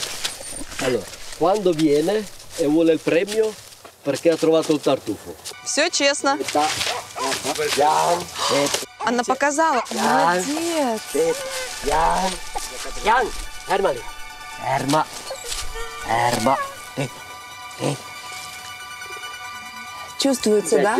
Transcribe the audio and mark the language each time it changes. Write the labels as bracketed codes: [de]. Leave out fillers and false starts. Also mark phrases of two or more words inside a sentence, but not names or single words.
[it] Allora, quando viene e vuole il premio perché ha trovato il tartufo. [ru] Все честно. Jan, Она показала. Молодец. [it] Jan, Jan, fermali. Ferma, ferma. [ru] Чувствуется, да?